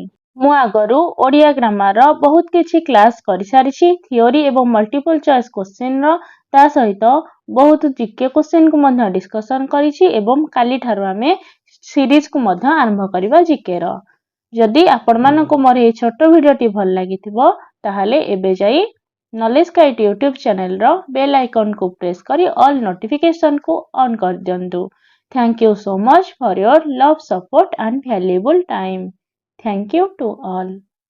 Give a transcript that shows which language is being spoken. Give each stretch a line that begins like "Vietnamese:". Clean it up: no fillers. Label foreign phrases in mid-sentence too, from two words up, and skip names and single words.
Odia: ମୁଁ ଆଗରୁ ଓଡ଼ିଆ ଗ୍ରାମାରର ବହୁତ କିଛି କ୍ଲାସ୍ କରିସାରିଛି, ଥିଓରି ଏବଂ
English: multiple choice question,
Odia: ତା ସହିତ ବହୁତ
English: GK question
Odia: ମଧ୍ୟ ଡିସ୍କସନ୍ କରିଛି ଏବଂ କାଲିଠାରୁ ଆମେ ସିରିଜକୁ ମଧ୍ୟ ଆରମ୍ଭ କରିବା ଜିକେର। ଯଦି ଆପଣମାନଙ୍କୁ ମୋର ଏହି ଛୋଟ ଭିଡିଓଟି ଭଲ ଲାଗିଥିବ, ତାହେଲେ ଏବେ ଯାଇ ନଲେଜ ଗାଇଡ୍
English: YouTube channel bell icon
Odia: ପ୍ରେସ୍ କରି
English: all notification
Odia: ଅନ୍ କରିଦିଅନ୍ତୁ।
English: Thank you so much for your love, support and valuable time. Thank you to all.